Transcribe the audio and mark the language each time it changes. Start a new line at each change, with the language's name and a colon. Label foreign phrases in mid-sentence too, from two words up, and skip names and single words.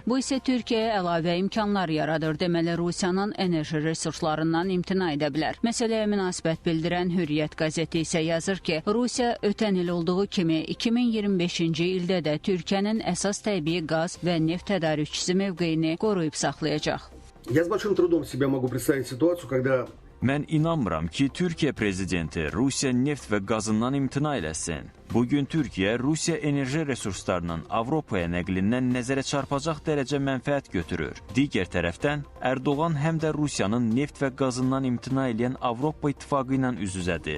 Azerbaijani: Bu isə Türkiyəyə əlavə imkanlar yaradır. Deməli, Rusiyanın enerji resurslarından imtina edə bilər. Məsələyə münasibət bildirən Hürriyyət qəzeti isə yazır ki, Rusiya ötən il olduğu kimi 2025-ci ildə də Türkiyənin əsas təbii qaz və neft tədarükçüsü mövqeyini qoruyub saxlayacaq.
Russian: Я с большим трудом себе могу представить ситуацию, когда
Azerbaijani: Mən inanmıram ki, Türkiyə prezidenti Rusiya neft və qazından imtina eləsin. Bugün Türkiyə Rusiya enerji resurslarının Avropaya nəqlindən nəzərə çarpacaq dərəcə mənfəət götürür. Digər tərəfdən, Erdoğan həm də Rusiyanın neft və qazından imtina edən Avropa İttifaqı ilə üz-üzədir.